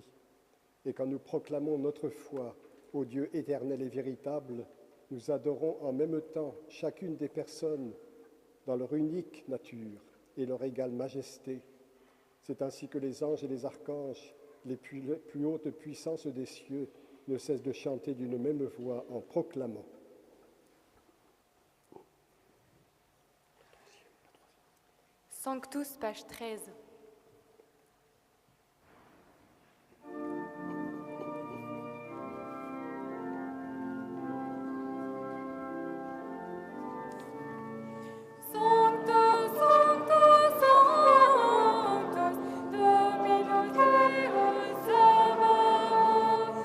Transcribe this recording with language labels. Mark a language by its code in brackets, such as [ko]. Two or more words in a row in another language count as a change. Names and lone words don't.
[fr] Et quand nous proclamons notre foi au Dieu éternel et véritable, nous adorons en même temps chacune des personnes dans leur unique nature et leur égale majesté. C'est ainsi que les anges et les archanges, les plus hautes puissances des cieux, ne cessent de chanter d'une même voix en proclamant. Sanctus, page 13. [la] Sanctus, Sanctus, Sanctus, Dominus Deus Sabaoth.